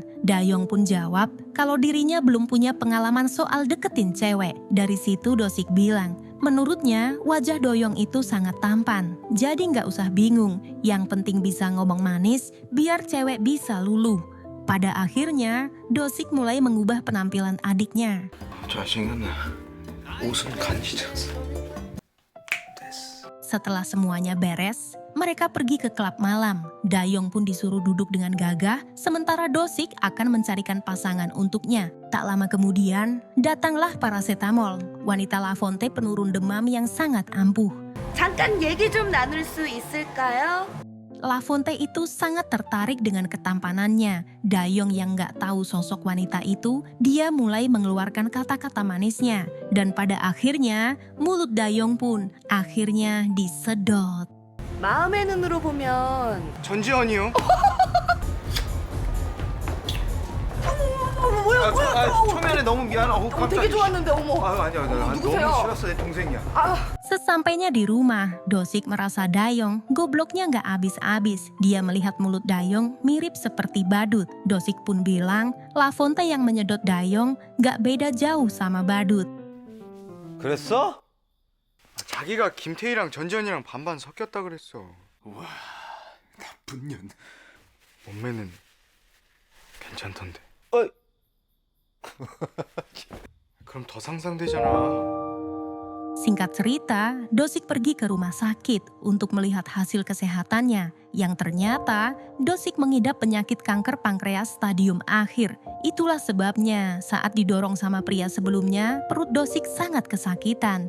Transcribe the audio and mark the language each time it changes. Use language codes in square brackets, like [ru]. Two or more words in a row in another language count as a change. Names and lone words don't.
[id] Dayong pun jawab kalau dirinya belum punya pengalaman soal deketin cewek. Dari situ Dosik bilang, menurutnya wajah Doyong itu sangat tampan. Jadi nggak usah bingung, yang penting bisa ngomong manis biar cewek bisa luluh. Pada akhirnya, Dosik mulai mengubah penampilan adiknya. [ko] 자식은 옷은 간지죠. [id] Setelah semuanya beres, mereka pergi ke klub malam. Dayong pun disuruh duduk dengan gagah, sementara Dosik akan mencarikan pasangan untuknya. Tak lama kemudian, datanglah paracetamol, wanita Lafonte penurun demam yang sangat ampuh. [ko] 잠깐 얘기 좀 나눌 수 있을까요? [id] Lafonte itu sangat tertarik dengan ketampanannya. Dayong yang gak tahu sosok wanita itu, dia mulai mengeluarkan kata-kata manisnya. Dan pada akhirnya, mulut Dayong pun akhirnya disedot. [ko] 마음의 눈으로 보면 전지현이요? 초면에 너무 미안해. 되게 좋았는데 어머. 아니야. 너무 누구세요? 싫었어. 내 동생이야. [id] Sesampainya di rumah, Dosik merasa Dayong gobloknya gak habis-habis. Dia melihat mulut Dayong mirip seperti badut. Dosik pun bilang, Lafonte yang menyedot Dayong gak beda jauh sama badut. [ko] 그랬어? 자기가 김태희랑 전지현이랑 반반 섞였다 그랬어. 와, 나쁜 년. 몸매는 괜찮던데. 어이. 그럼 더 상상되잖아. [id] Singkat cerita, Dosik pergi ke rumah sakit untuk melihat hasil kesehatannya. Yang ternyata, Dosik mengidap penyakit kanker pankreas stadium akhir. Itulah sebabnya saat didorong sama pria sebelumnya, perut Dosik sangat kesakitan.